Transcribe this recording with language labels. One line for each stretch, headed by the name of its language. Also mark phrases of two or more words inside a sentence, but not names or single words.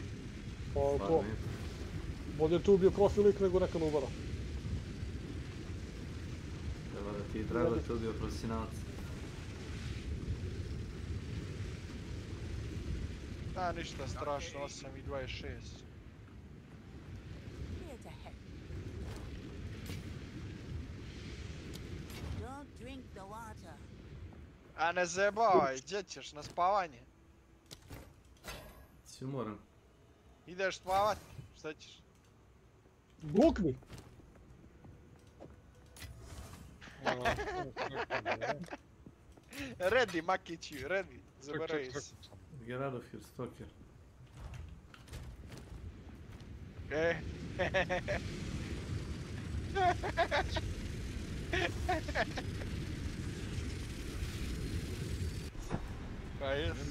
Bosnian: Pa to. Bolje tu ubio profi lik nego neka nubara. Evo da ti je drago da te ubio profesionalac. Da, ništa strašno, 8 i 26.
English: here to help. Don't drink the water.
Bosnian: A ne zebavaj, gdje ćeš, na spavanje? Si umoran. Ideš spavat, šta ćeš? Glukni!
English: Ready, Makiću, ready,
Bosnian: zaboravim se.
English: Get out of here, stalker.
Bosnian: Pa jes.